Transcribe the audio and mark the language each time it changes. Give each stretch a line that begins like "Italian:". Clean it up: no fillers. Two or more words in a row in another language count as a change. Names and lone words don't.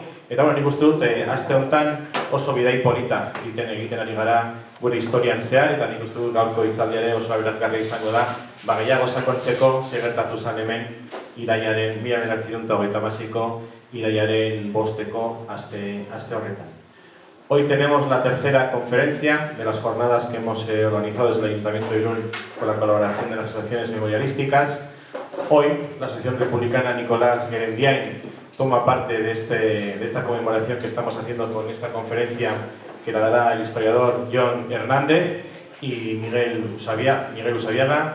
Basque: Eta nik uste dut, aste honetan oso bidai polita egiten ari gara gure historian zehar, eta nik uste dut gaurko hitzaldiare oso aberazgarria izango da, gehiago sakontzeko zer gertatu zen hemen iraiaren 1928ko iraiaren 5. aste horretan.
Spanish: Hoy tenemos la tercera conferencia de las jornadas que hemos organizado desde el Ayuntamiento de Irún con la colaboración de las asociaciones memorialísticas. Hoy, la Asociación Republicana Nicolás Guerendiain toma parte de esta conmemoración que estamos haciendo con esta conferencia que la dará el historiador Jon Hernández y Miguel Usabiaga.